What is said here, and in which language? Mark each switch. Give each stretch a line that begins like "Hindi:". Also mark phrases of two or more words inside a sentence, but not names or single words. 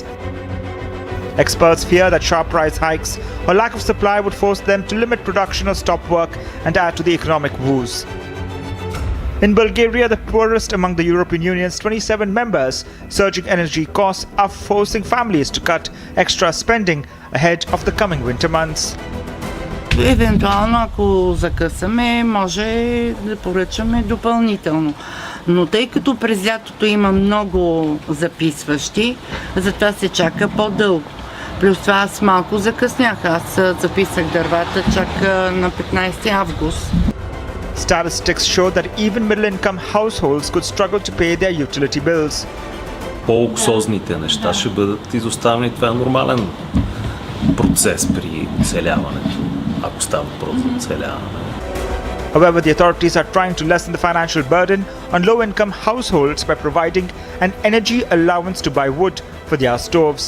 English: Experts fear that sharp price hikes or lack of supply would force them to limit production or stop work and add to the economic woes. In Bulgaria, the poorest among the European Union's 27 members, surging energy costs are forcing families to cut extra spending ahead of the coming winter months.
Bulgarian: Евентуално, ако закъсаме, може да поръчаме допълнително. Но тъй като през лятото има много записващи, затова се чака по-дълго. Плюс това аз малко закъснях. Аз записах дървата чак на 15 август.
English: Statistics show that even middle-income households could struggle to pay their utility bills.
Bulgarian: По-луксозните неща ще бъдат изоставени. Това е нормален процес при оцеляването, ако става въпрос за оцеляване.
English: However, the authorities are trying to lessen the financial burden on low-income households by providing an energy allowance to buy wood for their stoves.